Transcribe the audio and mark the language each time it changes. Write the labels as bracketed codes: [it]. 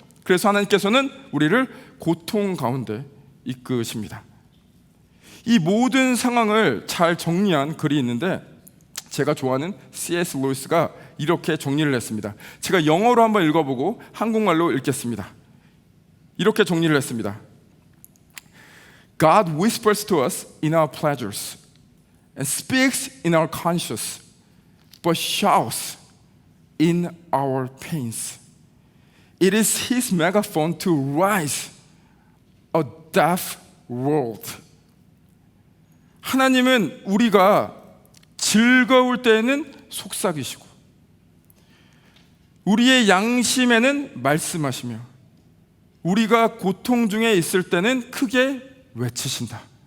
[ko] 그래서 하나님께서는 우리를 고통 가운데 이끄십니다. 이 모든 상황을 잘 정리한 글이 있는데 제가 좋아하는 C.S. 루이스가 이렇게 정리를 했습니다. 제가 영어로 한번 읽어보고 한국말로 읽겠습니다. 이렇게 정리를 했습니다. [en] God whispers to us in our pleasures and speaks in our conscience, but shouts in our pains. It is His megaphone to rise a deaf world. [ko] 하나님은 우리가 즐거울 때에는 속삭이시고 우리의 양심에는 말씀하시며 우리가 고통 중에 있을 때는 크게 외치신다.